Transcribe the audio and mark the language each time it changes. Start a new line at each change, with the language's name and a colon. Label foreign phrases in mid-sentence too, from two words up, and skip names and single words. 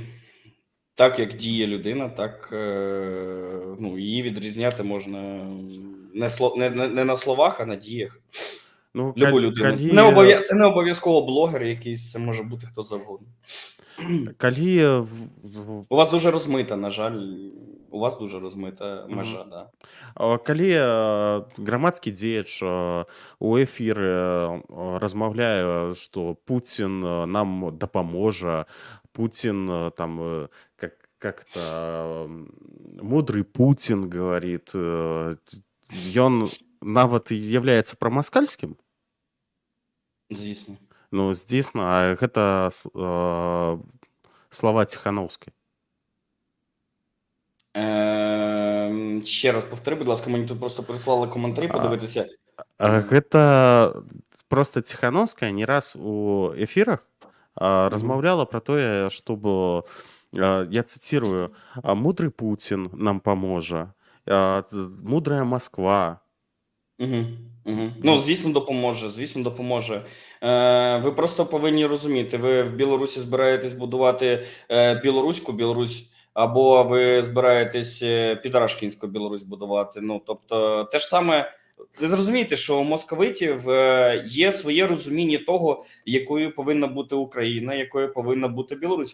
Ukrainian: Так, як діє людина, так її відрізняти можна не на словах, а на діях. Ну, Любу людину. Це не обов'язково блогер якийсь, це може бути хто завгодно.
Belarusian: Калі
Ukrainian: У вас дуже розмита, на жаль, у вас дуже розмита межа,
Belarusian: да. калі грамадскі дзеяч у эфіры размаўляе, што Пуцін нам дапаможа, Пуцін там
Russian: как-то мудрый Путин говорит,
Belarusian: ён нават являецца прамаскальскім?
Ukrainian: Звісно. Ну, здійсно,
Belarusian: а гэта слова Ціхановскай.
Ukrainian: Ще раз повтори, будь ласка, мені тут просто прислали коментарі подивитися.
Belarusian: Гэта просто Ціхановская не раз у эфірах размаўляла про тое,
Russian: чтобы, я цитирую, мудрый Путин нам поможа, мудрая Москва.
Ukrainian: Ну, звісно, допоможе. Ви просто повинні розуміти, ви в Білорусі збираєтесь будувати білоруську Білорусь, або ви збираєтесь підрашкінську Білорусь будувати. Ну, тобто, те ж саме, ви зрозумієте, що у московитів є своє розуміння того, якою повинна бути Україна, якою повинна бути Білорусь.